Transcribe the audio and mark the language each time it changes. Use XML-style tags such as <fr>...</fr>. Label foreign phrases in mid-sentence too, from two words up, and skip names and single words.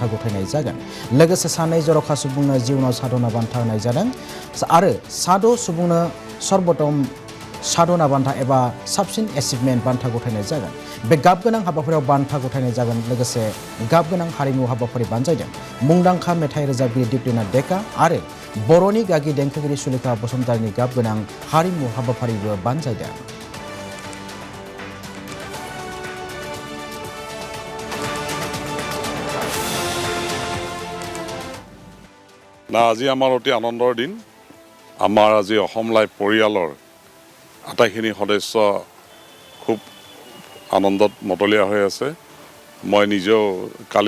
<brx>गथायनाय जागोन लोगोसे सानै जर'खा सुबुंनो जिउनाव साधना बान्था होनाय जादों आरो साद' सुबुंनो सर्वोत्तम साधना बान्था एबा साबसिन एचिभमेन्ट बान्था गथायनाय जागोन बे गाबगोनां हाबाफारियाव बान्था गथायनाय जागोन लोगोसे गाबगोनां हारिमु हाबाफारि बानजायदों मुंदांखा मेथाइ रोजाबगिरि दिप्तिनाथ डेका आरो बर'नि गागि देंखोगिरि सुलेखा बसुमतारीनि गाबगोनां हारिमु हाबाफारिबो बानजायदों</brx> <as>না আজি আমাৰ অতি আনন্দৰ দিন আমাৰ আজি অসম লাইভ পৰিয়ালৰ আটাইখিনি সদস্য খুব আনন্দত মতলীয়া হৈ আছে মই নিজেও কালি</as>